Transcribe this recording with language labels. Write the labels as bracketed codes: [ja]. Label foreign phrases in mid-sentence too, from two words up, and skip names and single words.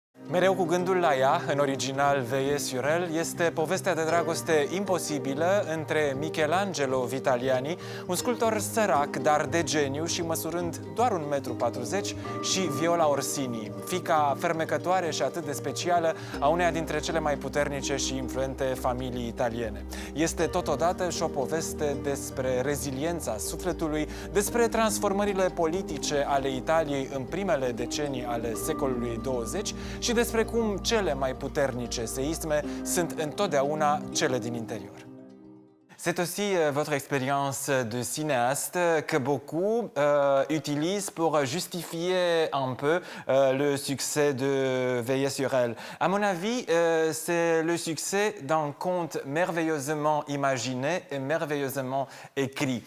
[ro] Mereu cu gândul la ea, în original Veillez sur elle, este povestea de dragoste imposibilă între Michelangelo Vitaliani, un sculptor sărac, dar de geniu și măsurând doar 1,40 m, și Viola Orsini, fiica fermecătoare și atât de specială a uneia dintre cele mai puternice și influente familii italiene. Este totodată și o poveste despre reziliența sufletului, despre transformările politice ale Italiei în primele decenii ale secolului 20 și despre cum cele mai puternice seisme sunt întotdeauna cele din interior. [fr] C'est aussi votre expérience de cinéaste que beaucoup utilisent pour justifier un peu le succès de Veillez sur elle. À mon avis, c'est le succès d'un conte merveilleusement imaginé et merveilleusement écrit.